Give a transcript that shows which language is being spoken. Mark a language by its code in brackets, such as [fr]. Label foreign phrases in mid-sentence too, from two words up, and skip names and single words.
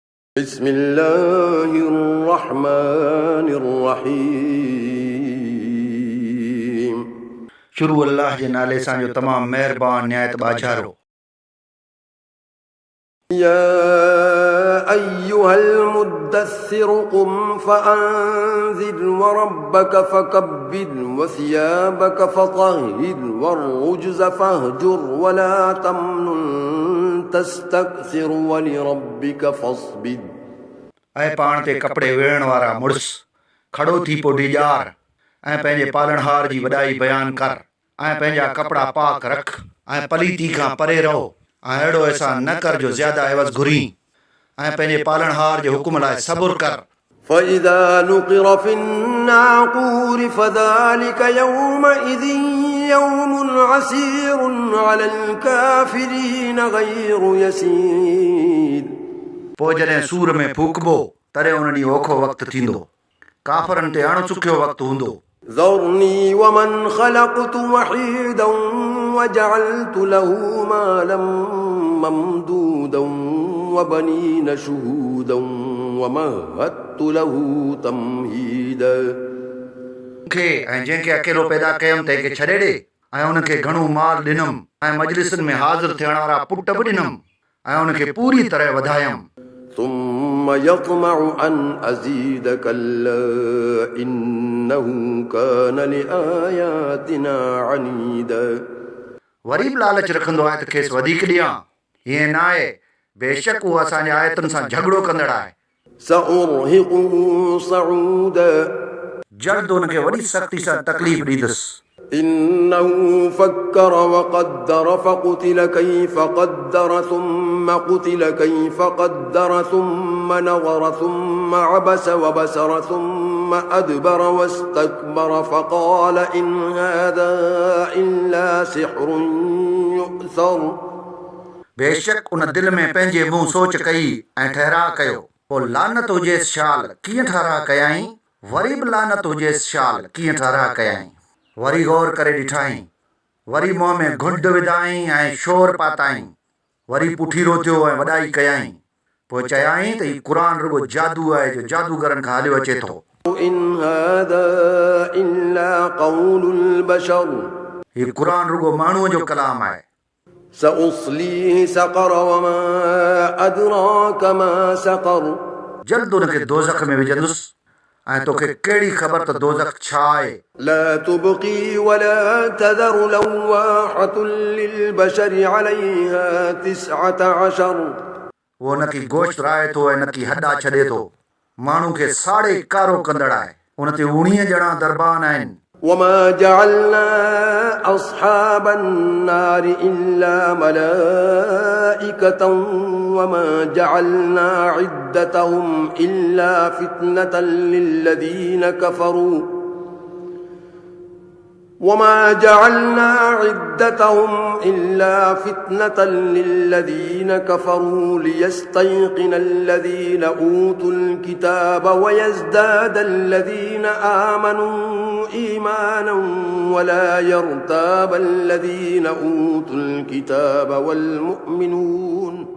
[ar] بسم الله الرحمن الرحيم [sd] शुरू अल्लाह जे नाले सां जो तमामु महिरबान निहायत बाछारो। [ar] يا أيها المدثر قم فأنذر وربك فكبر وثيابك فطهر والرجز فاهجر ولا تمنن تستكثر ولربك فاصبر। [sd] ऐं पाण ते कपड़े वेढ़ण वारा मुड़ुस खड़ो थी पोइ ॾिॼार ऐं पंहिंजे पालणहार जी वॾाई बयानु कर ऐं पंहिंजा कपड़ा पाक रख ऐं पलीती खां परे रहो ऐं अहिड़ो अहसान न कर जो ज़्यादा एवज़ घुरी ऐं पंहिंजे पालणहार जे हुकुम लाइ सबुर कर। [ar] فإذا نقر في الناقور فذلك يومئذ يوم عسير على الكافرين غير يسير। [sd] पोइ जॾहिं सूर में फूकबो तॾहिं उन ॾींहुं ओखो वक़्तु थींदो, काफ़रनि ते अणचुकियो वक़्तु हूंदो। [ar] ذرني ومن خلقت وحيدا وجعلت له مالا ممدودا وبنين شهودا ومهدت له تمهيدا। [sd] खे ऐं जंहिंखे अकेलो पैदा कयमि तंहिंखे छॾे ॾे ऐं उनखे घणो माल ॾिनमि ऐं मजलिसनि में हाज़िर थियण वारा पुट बि ॾिनमि ऐं उनखे पूरी तरह वधायमि। [ar] ثم يطمع أن أزيد كلا إنه كان لآياتنا عنيدا। [sd] वरी बि लालच रखंदो आहे त खेसि वधीक ॾियां, हीअं न आहे, बेशक उहो असांजे आयतुनि सां झगड़ो कंदड़ आहे। [ar] سأرهقه صعودا। [sd] जल्द उनखे वॾी सख़्ती सां तकलीफ़ ॾींदुसि। [ar] إنه فكر وقدر فقتل كيف قدر ثم قتل كيف قدر ثم نظر ثم عبس وبسر ثم أدبر واستكبر فقال إن هذا إلا سحر يؤثر। [sd] बेशक उन दिल में पंहिंजे मुंहुं सोच कई ऐं ठहरा कयो, पोइ लानत हुजेसि शाल कीअं ठहरा कयाई, वरी बि लानत हुजेसि शाल कीअं ठहरा कयाई। वरी गौर करे ॾिठाई, वरी मुंहं में घुंड विधाई ऐं शोर पाताई, वरी पुठीरो थियो ऐं वॾाई कयाई, पोइ चयाई त हीउ क़ुर रुगो जादू आहे जो जादूगरनि खां हलियो अचे थो। [ar] إن هذا إلا قول البشر। [sd] हीउ क़ुर रुगो माण्हूअ जो कलाम आहे। [ar] سأصليه سقر وما أدراك ما سقر। [sd] जल्द उनखे दोज़ख में विझंदुसि ऐं तोखे कहिड़ी ख़बर त दोज़ख छा आहे। [ar] لا تبقي ولا تذر لواحة للبشر عليها 19। [sd] वो न की गोश्त राहे थो ऐं न की हॾा छॾे थो, माण्हू खे साड़े कारो कंदड़ आहे, उन ते 19 ॼणा दरबान आहिनि। [ar] وما جعلنا أصحاب النار إلا ملائكة وما جعلنا عدتهم إلا فتنة للذين كفروا وما جعلنا عدتهم إلا فتنة للذين كفروا ليستيقن الذين أوتوا الكتاب ويزداد الذين آمنوا إيمانا ولا يرتاب الذين أوتوا الكتاب والمؤمنون